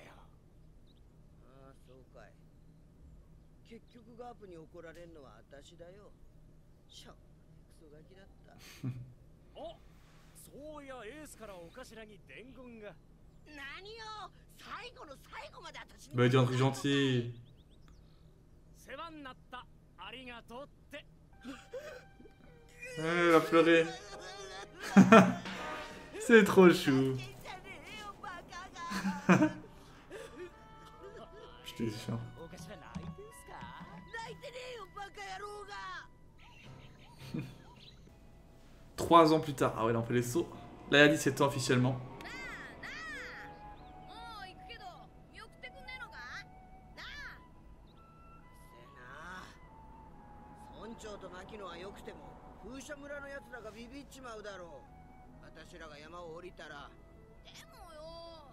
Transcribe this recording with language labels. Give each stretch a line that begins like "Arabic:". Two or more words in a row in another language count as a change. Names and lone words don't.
Japanese: ああそうかい。結局ガープに怒られんのは私だよ。しょ、クソガキだった。お、そういやエースからお頭に伝言が。何よ、最後の最後まで私に。
French: Bah, il dit un truc gentil.
Japanese: 世話になった。ありがとうって。
French: Elle va pleurer. C'est trop chou. Je te jure.
Japanese: お頭泣いてんすか？泣いてねえよ、バカ野郎が。
French: 3 ans plus tard. Ah ouais, là on fait les sauts. Là, il y a 17 ans officiellement.
Japanese: 村長と牧野はよくても風車村のやつらがビビっちまうだろう。私らが山を降りたら。でもよ。